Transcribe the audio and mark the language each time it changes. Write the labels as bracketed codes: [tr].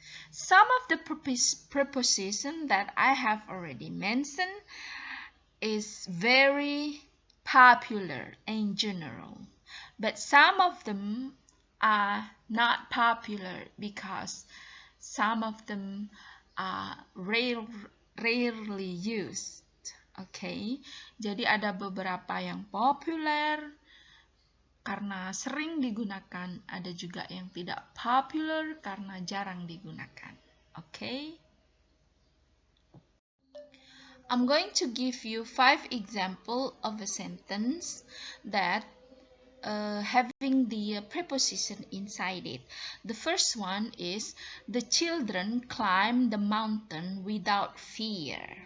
[en] Some of the prepositions that I have already mentioned is very popular in general, but some of them are not popular because some of them are rarely used. [id] Okay, jadi ada beberapa yang populer karena sering digunakan, ada juga yang tidak popular karena jarang digunakan. [en] Okay? I'm going to give you 5 examples of a sentence that having the preposition inside it. The first one is, the children climbed the mountain without fear.